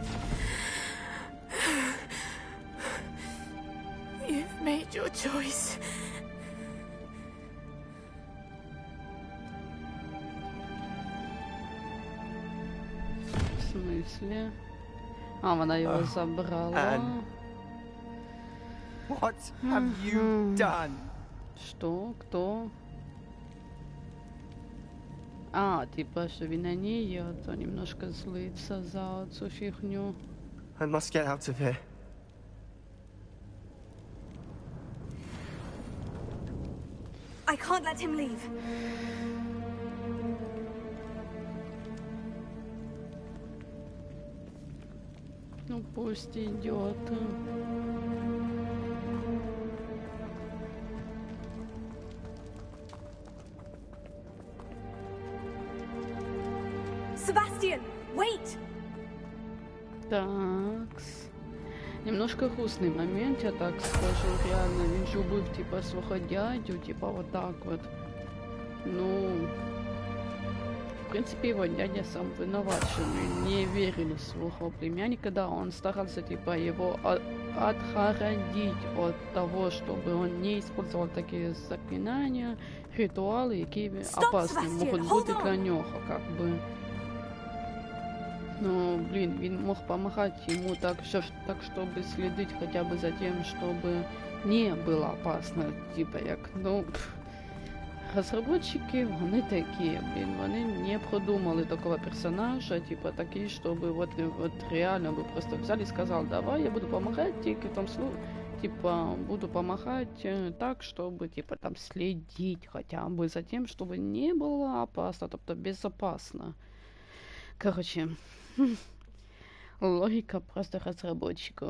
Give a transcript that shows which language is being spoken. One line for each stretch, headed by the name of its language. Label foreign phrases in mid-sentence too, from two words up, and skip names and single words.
English: You've made your choice.
Russian: В смысле?
Ukrainian: А, вона його забрала.
English: What have you done?
Russian: Что? Кто? А, типа, что
Ukrainian: він на ній,
Russian: то немножко злиться
Ukrainian: за цю фігню.
English: I must get out of here. I can't let him leave.
Russian: Ну пусть идет.
English: Sebastian, wait!
Russian: Такс. Немножко грустный момент, я так скажу, реально.
Ukrainian: Він же убив, типа, свого дядю, типа,
Russian: вот так вот. Ну, в принципе, его дядя сам виноват, что мы не верили в своего племянника, да, он старался, типа, его отгородить от того, чтобы он не использовал такие заклинания, ритуалы, которые опасны могут быть для него, как бы. Но, блин, він мог помогать ему так, чтобы следить хотя бы за тем, чтобы не было опасно, типа,
Ukrainian: як, ну, разработчики, вони такі, блин, вони не продумали такого персонажа, типа, такий,
Russian: чтобы вот реально бы просто взяли и сказали, давай, я буду помогать, тільки в том случае, типа, буду помогать так, чтобы, типа, там, следить хотя бы за тем, чтобы не было опасно, тобто безопасно. Короче, логика просто разработчиков.